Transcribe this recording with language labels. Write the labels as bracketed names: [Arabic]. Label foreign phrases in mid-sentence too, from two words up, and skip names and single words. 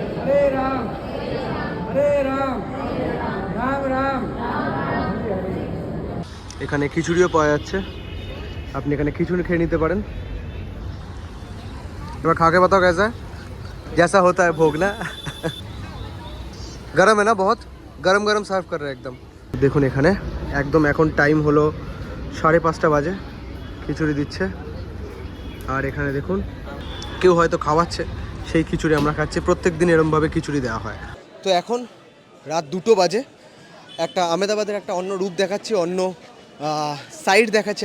[Bangla] এখানে খিচুড়িও পাওয়া যাচ্ছে, আপনি এখানে খিচুড়ি খেয়ে নিতে পারেন। [Hindi] এবার खा के बताओ कैसा है? जैसा होता है भोग ना। गरम है ना, बहुत गरम गरम सर्व कर रहे हैं एकदम। [Bangla] দেখুন এখানে একদম এখন টাইম হলো 5:30 বাজে, খিচুড়ি দিচ্ছে। আর এখানে দেখুন কেউ হয়তো খাওয়াচ্ছে, সেই খিচুড়ি আমরা খাচ্ছি। প্রত্যেক দিন এরমভাবে খিচুড়ি দেওয়া হয়। তো এখন রাত 2 বাজে। একটা আহমেদাবাদের একটা অন্য রূপ দেখাচ্ছি, অন্য সাইড দেখাচ্ছি।